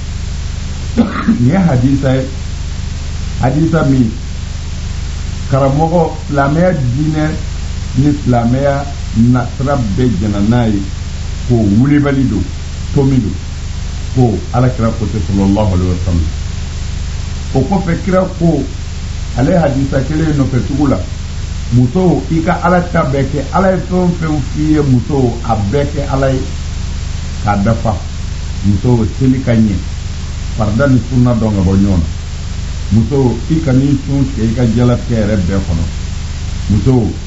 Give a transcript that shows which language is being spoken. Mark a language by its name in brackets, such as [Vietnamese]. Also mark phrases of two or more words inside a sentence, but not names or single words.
[Bambara] nin ye hadisa min karamɔgɔ silamɛya diinɛ ni silamɛya nasira bɛɛ jɛna n'a ye k'o wulibali don tomi don ko alakira ko ten [Arabic] صلى الله عليه وسلم [Bambara] o kɔfɛ kira ko ale hadisa kelen nɔfɛ tugu la muso i ka ala ta bɛɛ kɛ ala ye fɛn o fɛn f'i ye muso a bɛɛ kɛ ala ye k'a dafa muso seli ka ɲɛ farida ni sunna dɔn ka bɔ ɲɔgɔn na muso i ka n'i sun tigɛ i ka diɲɛlatigɛ yɛrɛ bɛɛ kɔnɔ muso